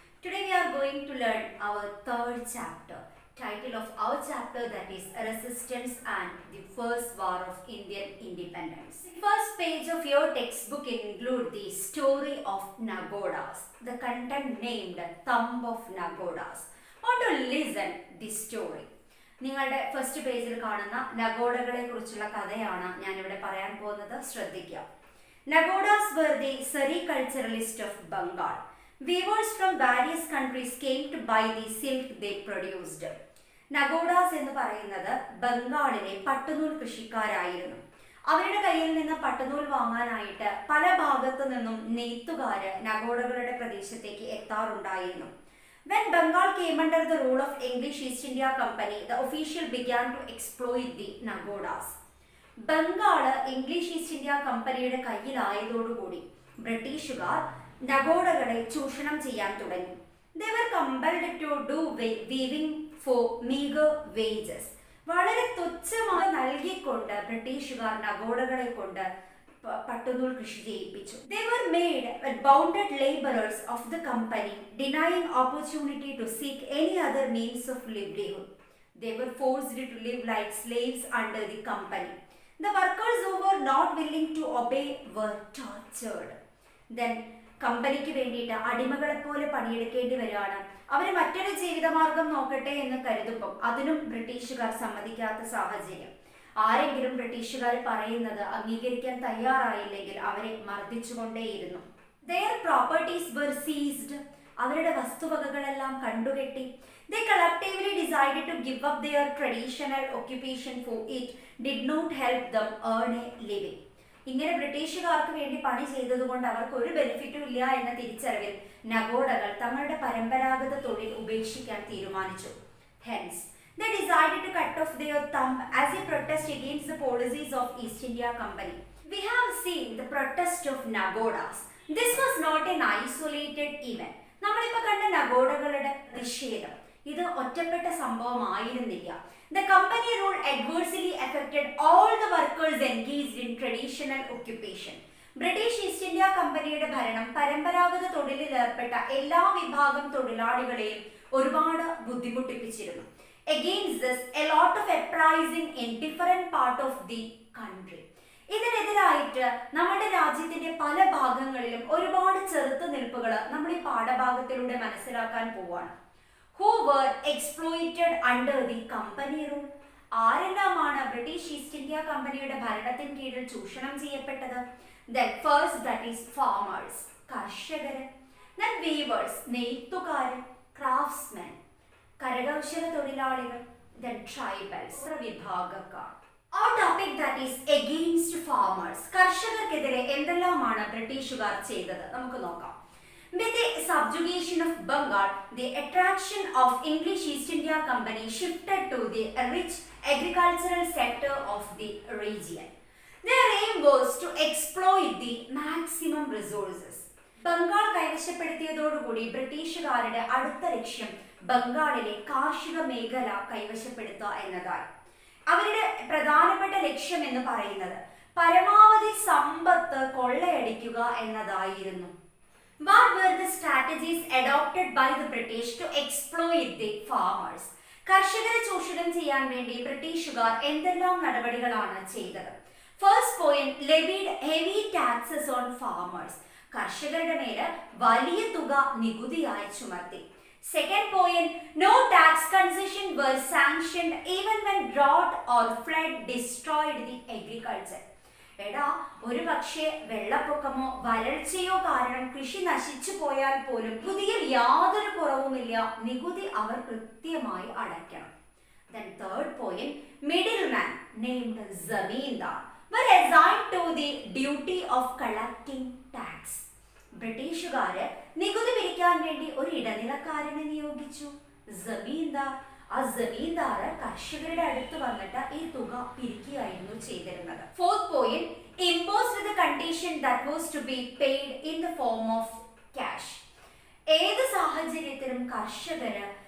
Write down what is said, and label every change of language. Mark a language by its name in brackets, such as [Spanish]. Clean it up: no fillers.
[English] Today we are going to learn our third chapter. Title of our chapter, that is Resistance and the First War of Indian Independence. The first page of your textbook include the story of Nagodas. The content named Thumb of Nagodas. Want to listen the story. [Malayalam] നിങ്ങളുടെ first പേജിൽ കാണുന്ന നഗോഡകളെ കുറിച്ചുള്ള കഥയാണ് ഞാൻ ഇവിടെ പറയാൻ പോകുന്നത്. ശ്രദ്ധിക്കുക. [English] Nagodas were the sericulturalists of Bengal. Weavers from various countries came to buy the silk they produced. [Malayalam] Nagodas എന്ന് പറയുന്നത് ബംഗാളിലെ പട്ടുനൂൽ കൃഷിക്കാരായിരുന്നു. അവരുടെ കയ്യിൽ നിന്ന് പട്ടുനൂൽ വാങ്ങാനായിട്ട് പല ഭാഗത്തു നിന്നും നെയ്ത്തുകാര് നഗോഡകളുടെ പ്രദേശത്തേക്ക് എത്താറുണ്ടായിരുന്നു. [English] When Bengal came under the rule of English East India Company, the official began to exploit the Nagodas. [Malayalam] Bengal English east India കമ്പനിയുടെ കയ്യിലായതോടുകൂടി ബ്രിട്ടീഷുകാർ നഗോഡകളെ ചൂഷണം ചെയ്യാൻ തുടങ്ങി. [English] They were compelled to do weaving for meager wages. [Malayalam] വളരെ തുച്ഛമായി നൽകിക്കൊണ്ട് ബ്രിട്ടീഷുകാർ നഗോഡകളെ കൊണ്ട് പട്ടുനൂൽ കൃഷി ചെയ്യിപ്പിച്ചു. [English] They were made bonded laborers of the company, denying opportunity to seek any other means of livelihood. They were forced to live like slaves under the company. The workers who were not willing to obey were tortured. [Malayalam] Then കമ്പനിക്ക് വേണ്ടിയിട്ട് അടിമകളെ പോലെ പണിയെടുക്കേണ്ടി വരികയാണ്. അവർ മറ്റൊരു ജീവിതമാർഗം നോക്കട്ടെ എന്ന് കരുതുമ്പോൾ അതിനും ബ്രിട്ടീഷുകാർ സമ്മതിക്കാത്ത സാഹചര്യം. ആരെങ്കിലും ബ്രിട്ടീഷുകാർ പറയുന്നത് അംഗീകരിക്കാൻ തയ്യാറായില്ലെങ്കിൽ അവരെ മർദ്ദിച്ചുകൊണ്ടേയിരുന്നു. [English] Their properties were seized. [Malayalam] അവരുടെ വസ്തുവകകളെല്ലാം കണ്ടുകെട്ടി. [English] They collectively decided to give up their traditional occupation, for it did not help them earn a living. [Malayalam] ഇങ്ങനെ ബ്രിട്ടീഷുകാർക്ക് വേണ്ടി പണി ചെയ്തതുകൊണ്ട് അവർക്ക് ഒരു ബെനിഫിറ്റും ഇല്ല എന്ന തിരിച്ചറിവിൽ നഗോഡകൾ തങ്ങളുടെ പരമ്പരാഗത തൊഴിൽ ഉപേക്ഷിക്കാൻ തീരുമാനിച്ചു. [English] Hence, they decided to cut off their thumb as a protest against the policies of East India Company. We have seen the protest of Nagodas. This was not an isolated event. [Malayalam] നമ്മളിപ്പോൾ കണ്ട നഗോഡകളുടെ നിഷേധം ഇത് ഒറ്റപ്പെട്ട സംഭവമായിരുന്നില്ല. [English] The company rule adversely affected all the workers engaged in traditional occupation. [Malayalam] British east India കമ്പനിയുടെ ഭരണം പരമ്പരാഗത തൊഴിലിൽ ഏർപ്പെട്ട എല്ലാ വിഭാഗം തൊഴിലാളികളെയും ഒരുപാട് ബുദ്ധിമുട്ടിപ്പിച്ചിരുന്നു. [English] Against this, a lot of uprising in different part of the country. [Malayalam] ഇതിനെതിരായിട്ട് നമ്മുടെ രാജ്യത്തിന്റെ പല ഭാഗങ്ങളിലും ഒരുപാട് ചെറുത്തുനിൽപ്പുകൾ നമ്മൾ ഈ പാഠഭാഗത്തിലൂടെ മനസ്സിലാക്കാൻ പോവാണ്. [English] Who were exploited under the company rule? [Malayalam] ആരെല്ലാമാണ് British east India കമ്പനിയുടെ ഭരണത്തിന് കീഴിൽ ചൂഷണം ചെയ്യപ്പെട്ടത്? [English] Then first, that is farmers, കർഷകര്. Then weavers, നെയ്ത്തുകാര്. [Malayalam] Craftsmen, കരകൗശല തൊഴിലാളികൾ. [English] Then tribals, വിഭാഗക്കാർ. Our topic, that is against farmers. [Malayalam] കർഷകർക്കെതിരെ എന്തെല്ലാമാണ് ബ്രിട്ടീഷുകാർ ചെയ്തത് നമുക്ക് നോക്കാം. [English] With the subjugation of Bengal, the attraction of English East India Company shifted to the rich agricultural sector of the region. Their aim was to exploit the maximum resources. [Malayalam] Bengal കൈവശപ്പെടുത്തിയതോടുകൂടി ബ്രിട്ടീഷുകാരുടെ അടുത്ത ലക്ഷ്യം ബംഗാളിലെ കാർഷിക മേഖല കൈവശപ്പെടുത്തുക എന്നതായി. അവരുടെ പ്രധാനപ്പെട്ട ലക്ഷ്യം എന്ന് പറയുന്നത് പരമാവധി സമ്പത്ത് കൊള്ളയടിക്കുക എന്നതായിരുന്നു. [English] What were the strategies adopted by the British to exploit the farmers? [Malayalam] കർഷകരെ ചൂഷണം ചെയ്യാൻ വേണ്ടി ബ്രിട്ടീഷുകാർ എന്തെല്ലാം നടപടികളാണ് ചെയ്തത്? [English] First point, levied heavy taxes on farmers. [Malayalam] കർഷകരുടെ മേൽ വലിയ തുക നികുതിയായി ചുമത്തി. [English] Second point, no tax concession were sanctioned even when drought or flood destroyed the agriculture. [Malayalam] എടാ, ഒരു പക്ഷേ വെള്ളപ്പൊക്കമോ വരൾച്ചയോ കാരണം കൃഷി നശിച്ചു പോയാൽ പോലും നികുതിയിൽ യാതൊരു കുറവുമില്ല. നികുതി അവർ കൃത്യമായി അടയ്ക്കണം. [English] Then third point, middleman named zamindar were assigned to the duty of collecting tax. [Malayalam] ബ്രിട്ടീഷുകാര് നികുതി പിരിക്കാൻ വേണ്ടി ഒരു ഇടനിലക്കാരനെ നിയോഗിച്ചു, ജമീന്ദാർ. ആ ജമീന്ദാർ കർഷകരുടെ അടുത്ത് വന്നിട്ട് ഈ തുക പിരിക്കുകയായിരുന്നു ചെയ്തിരുന്നത്. [English] Fourth point, imposed the condition that was to be paid in the form of cash. [Malayalam] ഏത് സാഹചര്യത്തിലും കർഷകര്